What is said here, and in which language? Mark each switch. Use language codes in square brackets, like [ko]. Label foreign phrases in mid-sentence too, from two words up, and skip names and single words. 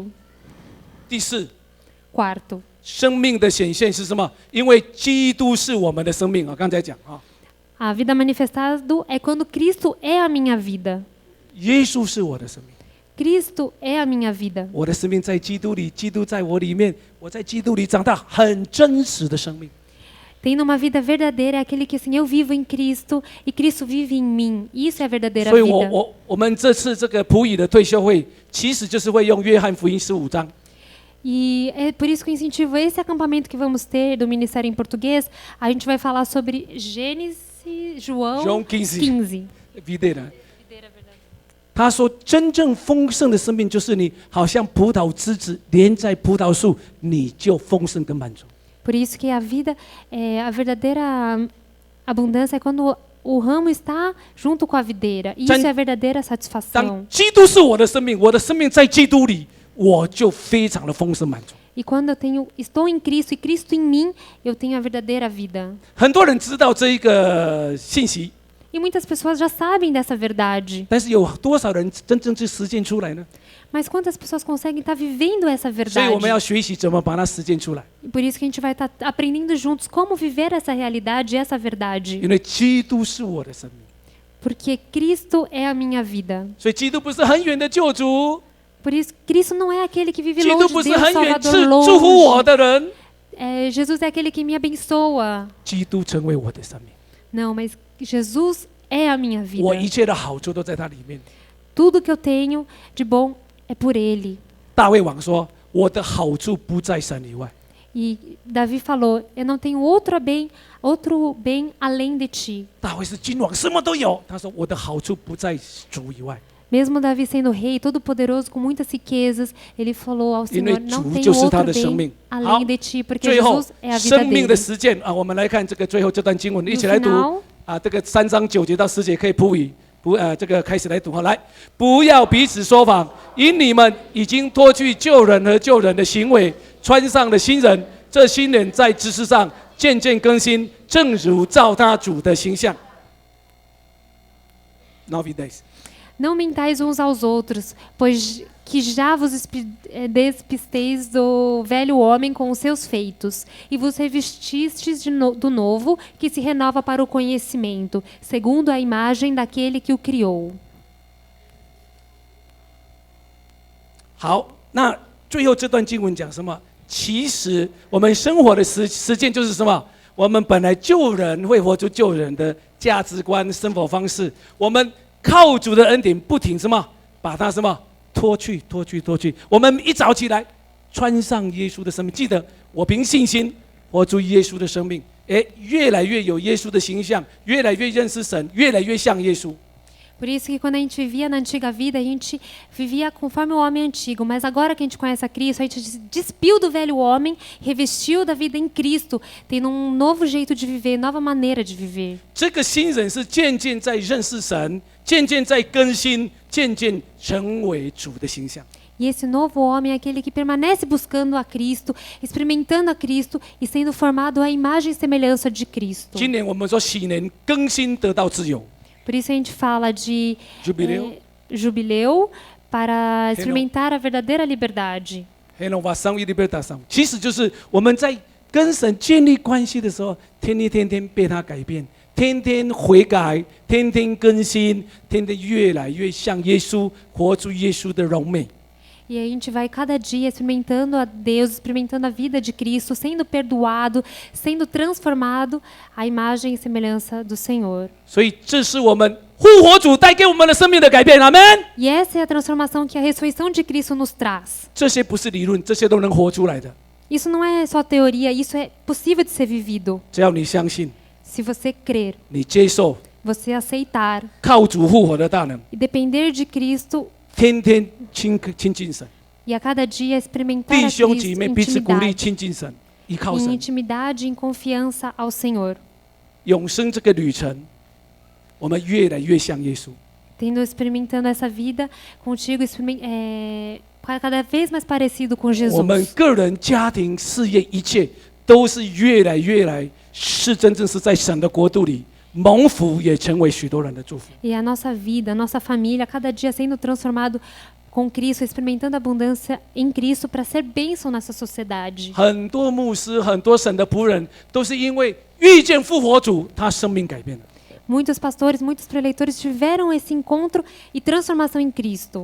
[zh] 第四， [pt] Quarto, [zh] 生命的显现是什么？因为基督是我们的生命啊，刚才讲啊， [pt] a vida manifestada é quando Cristo é a minha vida. [zh] 耶稣是我的生命， [pt] Cristo é a minha vida. [zh] 我的生命在基督里，基督在我里面，我在基督里长大，很真实的生命。 [pt] Tendo uma vida verdadeira é aquele que assim, eu vivo em Cristo e Cristo vive em mim. Isso é a verdadeira [zh] 所以 [pt] vida. [zh] 我们这次这个普语的退休会，其实就是会用约翰福音15章。 [pt] E é por isso que eu incentivo esse acampamento que vamos ter do Ministério em Português. A gente vai falar sobre Gênesis, João João 15 15. videira。 [zh] 他说：“真正丰盛的生命，就是你好像葡萄枝子连在葡萄树，你就丰盛跟满足。 [pt] Por isso que a vida, a verdadeira abundância é quando o ramo está junto com a videira. Isso é a verdadeira satisfação. [zh] 当基督是我的生命，我的生命在基督里，我就非常的丰盛满足。 [pt] E quando estou em Cristo e Cristo em mim, eu tenho a verdadeira vida. [zh] 很多人知道这一个信息， [pt] E muitas pessoas já sabem dessa verdade. [zh] 但是有多少人真正去实践出来呢？ [pt] Mas quantas pessoas conseguem estar vivendo essa [zh] 所以我们 [pt] verdade? [zh] 要学习怎么把它实践出来， [pt] E por isso que a gente vai estar aprendendo juntos como viver essa realidade, essa verdade. [zh] 因为基督是我的生命， [pt] Porque Cristo é a minha vida. [zh] 所以基督不是很远的救主， [pt] Por isso, Cristo não é aquele que vive [zh] 基督 [pt] longe [zh] 不 [pt] de [zh] 是 [pt] Deus, [zh] 很远 [pt] Salvador [zh] 祝福我 [pt] longe. [zh] 的人， [pt] Jesus é aquele que me abençoa. [zh] 基督成为我的生命， [pt] Não, mas Jesus é a minha [zh] 我 [pt] vida. [zh] 一切的好处都在它里面。 [pt] Tudo que eu tenho de bom é por Ele. [zh] 大卫王说：“我的好处不在神以外。” [pt] E Davi falou: Eu não tenho outro bem além de ti. [zh] 大卫是君王，什么都有。他说：“我的好处不在主以外， [pt] Mesmo Davi sendo rei, todo-poderoso, com muitas riquezas, ele falou ao [zh] 因为 [pt] Senhor: Não [zh] 主 [pt] tenho [zh] 就是他 [pt] outro [zh] 的生 [pt] bem [zh] 命。” [pt] além de ti, porque [zh] 最后 [pt] Jesus é a vida [zh] 生命的 [pt] dele. [zh] 实践啊，我们来看这个最后这段经文，一起 [pt] No [zh] 来读 [pt] final, [zh] 啊。这个3章9节到10节可以铺语，这个开始来读哈。来，不要彼此说谎，因你们已经脱去旧人和旧人的行为，穿上了新人。这新人在知识上渐渐更新，正如照他主的形象。9 e 10。 [pt] não mentais uns aos outros, pois que já vos despisteis do velho homem com os seus feitos, e vos revestistes do novo, que se renova para o conhecimento, segundo a imagem daquele que o criou. [zh] 好，那最后这段经文讲什么？其实我们生活的实践就是什么？我们本来救人会活出救人的价值观、生活方式。我们靠主的恩典，不停什么，把它什么脱去。我们一早起来，穿上耶稣的生命。记得，我凭信心活出耶稣的生命，越来越有耶稣的形象，越来越认识神，越来越像耶稣。 [pt] Por isso que quando a gente vivia na antiga vida, a gente vivia conforme o homem antigo. Mas agora que a gente conhece a Cristo, a gente despiu do velho homem, revestiu da vida em Cristo, tendo um novo jeito de viver, nova maneira de viver. [zh] 这个新人是渐渐在认识神，渐渐在更新，渐渐成为主的形象。 [pt] E esse novo homem é aquele que permanece buscando a Cristo, experimentando a Cristo e sendo formado à imagem e semelhança de Cristo. [zh] 今年我们说喜年更新得到自由， [pt] Por isso a gente fala de jubileu, jubileu para experimentar a verdadeira liberdade. renovação e libertação， [zh] 其实就是我们在跟神建立关系的时候，天天被他改变，天天悔改，天天更新，天天越来越像耶稣，活出耶稣的荣美。 [pt] E a gente vai cada dia experimentando a Deus, experimentando a vida de Cristo, sendo perdoado, sendo transformado à imagem e semelhança do Senhor. [zh] 所以这是我们复活主带给我们的生命的改变，阿门。 [pt] E essa é a transformação que a ressurreição de Cristo nos traz. [zh] 这些不是理论，这些都能活出来的。 [pt] Isso não é só teoria, isso é possível de ser vivido. [zh] 只要你相信， [pt] Se você crer, [zh] 你接受， [pt] você aceitar [zh] 靠主复活的大能， [pt] e depender de Cristo [zh] 天天亲近神。 [pt] e a cada dia experimentar [zh] 弟 [pt] a [zh] 兄 [pt] Cristo [zh] 姐 [pt] em [zh] 妹彼此鼓励， [pt] intimidade, [zh] 亲近神，依靠 [pt] em [zh] 神。 [pt] intimidade e em confiança ao Senhor. [zh] 永生这个旅程，我们越来越像耶稣。 [pt] Experimentando essa vida contigo, cada vez mais parecido com [zh] 我们 [pt] Jesus. [zh] 个人、家庭、事业，一切都是越来是真正是在神的国度里蒙福，也成为许多人的祝福。 [pt] E a nossa vida, a nossa família, cada dia sendo transformado com Cristo, experimentando a abundância em Cristo para ser bênção nessa sociedade. [zh] 很多牧师、很多神的仆人，都是因为遇见复活主，他生命改变了。 [pt] Muitos pastores, muitos preleitores tiveram esse encontro e transformação em Cristo.